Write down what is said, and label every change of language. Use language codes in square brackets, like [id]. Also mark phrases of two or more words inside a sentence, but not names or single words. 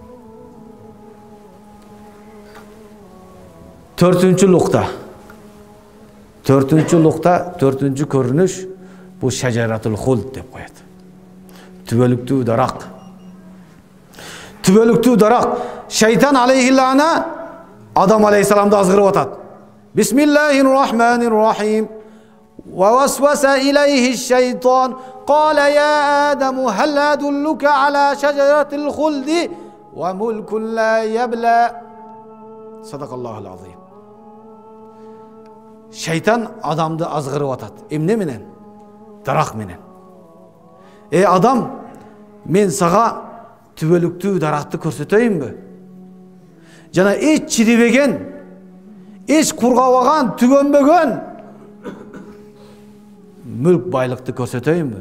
[ky] Төртүнчү лукта, төртүнчү көрүнүш, бул [ar] شجرة الخلد [ky] деп коет. Түбөлүктүү дарак. Түбөлүктүү дарак. Шайтан алейхиллана Адам алейхиссаламды азгырып атат. [ar] بسم الله الرحمن الرحيم. ووسوس إليه الشيطان قال يا آدم هل أدلك على شجرة الخلد وملك لا يبلى. صدق الله العظيم. [ky] Шайтан адамды азгырып атат. Эмне менен? Дарак менен. Адам, мен сага түбөлүктүү даракты көрсөтөйүнбү? Жана эч чирибеген, эч кургабаган, түгөнбөгөн мүлк байлыкты көрсөтөйүнбү?